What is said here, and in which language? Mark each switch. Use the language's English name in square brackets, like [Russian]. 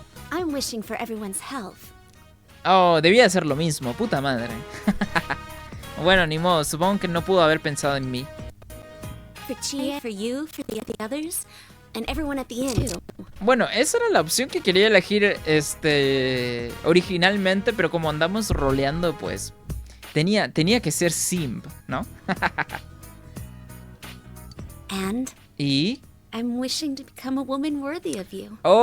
[English] I'm wishing for everyone's health. [Spanish] Oh, debía hacer lo mismo, puta madre. Bueno, ni modo, supongo que no pudo haber pensado en mí. [English] For Chie, for you, for the others, and everyone at the inn too. [Spanish] Bueno, esa era la opción que quería elegir originalmente, pero como andamos roleando, pues tenía que ser simp, ¿no? [English] And [Spanish] Y [English] I'm wishing to become a woman worthy of you.